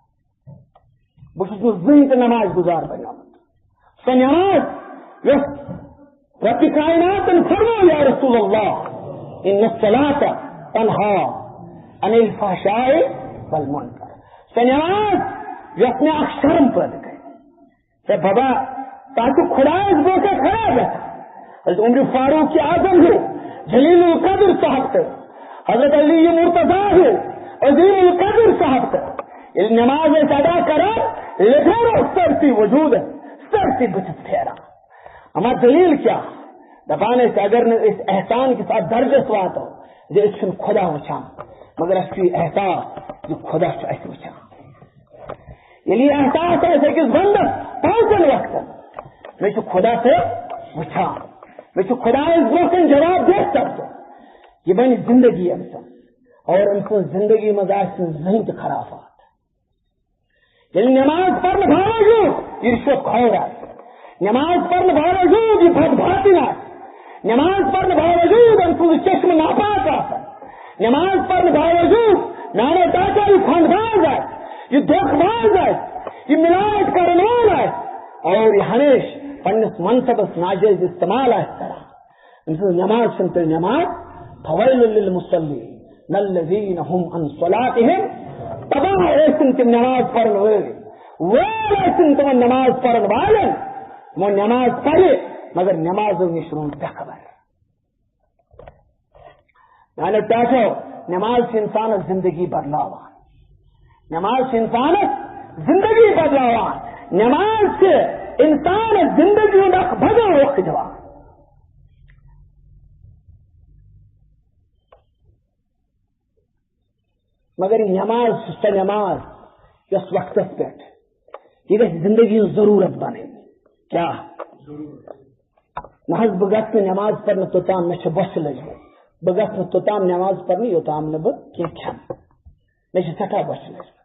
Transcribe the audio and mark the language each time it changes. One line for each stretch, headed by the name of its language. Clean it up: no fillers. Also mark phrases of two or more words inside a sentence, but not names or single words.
Kashmiri: بہٕ چھُس نہٕ زٕہٕنۍ تہِ نماز گزار بنیومُت سۄ نماز یۄس رب کائناتن فرمو
Arabic: یا رسول اللہ ان الصلاۃ تنہا عن الفحشاء والمنکر
Kashmiri: سۄ نماز یۄس مےٚ اکھ شرم پٲدٕ کرِ ہے بابا تاکہ خدایس برونٛہہ کھڑا گژھان حضرت عمر فاروق اعظم ہو جلیل القدر صاحب تہٕ حضرت علی مرتضیٰ ہو عظیم القدر صاحب تہٕ ییٚلہِ نماز ٲسۍ ادا کران لِٹھان اوس سٲرسٕے وجوٗدس سٲرسٕے بٕتھِس پھیران اما دلیل کیا دپان ٲسۍ اگر نہٕ أسۍ احسان کِس اتھ درجس واتو زِ أسۍ چھِنہٕ خدا وٕچھان مگر اَسہِ چھُ یہِ احساس زِ خدا چھُ اَسہِ وٕچھان ییٚلہِ یہِ احساس آسہِ أکِس بندس پانٛژن وقتن مےٚ چھُ خدا صٲب وٕچھان مےٚ چھُ خدایس برونٛہہ کَنہِ جواب دِتھ سپدُن یہ بنہِ زندگی أمۍ سٕنٛز اور أمۍ سٕنٛز زندگی منٛز آسہِ نہٕ زٕہٕنۍ تہِ خرافات ییٚلہِ نماز پرنہٕ باوجوٗد یہِ رِشوت کھور آسہِ نماز پڑھنے باوجود یہ بد باطن آسہِ نماز پڑھنے باوجود أمۍ سُنٛد چشمہٕ ناپاک آسان نماز پڑھنے باوجود میانہِ چاچا یہ کھنڈ باز آسہِ یہ دھوکہ باز آسہِ یہ ملاوٹ کرن وول آسہِ اور یہ ہمیشہ پننس منصبس ناجائز استعمال آسہِ کران أمۍ سٕنٛز نماز چھنہٕ تیٚلہِ نماز
Arabic: فویل للمصلین الذین هم عن صلاتهم
Kashmiri: تباہ ٲسِن تِم نماز پرن وٲلۍ وٲلۍ ٲسِن تِمن نماز پرن والٮ۪ن
Urdu: وہ نماز پڑھے مگر نمازوں
Kashmiri: نش روٗد بےخبر میانیو ٹاٹھو نماز چھِ انسانس زندگی بدلاوان نماز چھِ انسانس زندگی بدلاوان نماز چھِ انسانس زندگی ہُنٛد اکھ بدل رخ دِوان مگر یہ نماز چھِ سۄ نماز یۄس وقتس پٮ۪ٹھ یہ گژھِ زندگی ہٕنٛز ضروٗرت بنٕنۍ کیا نہ حظ بہٕ گژھٕ نہٕ نماز پرنہٕ توٚتام مےٚ چھِ بۄچھِ لٔجمٕژ بہٕ گژھٕ نہٕ توٚتام نماز پرنہٕ یوٚتام نہٕ بہٕ کینٛہہ کھٮ۪مہٕ مےٚ چھِ سٮ۪ٹھاہ بۄچھِ لٔجمٕژ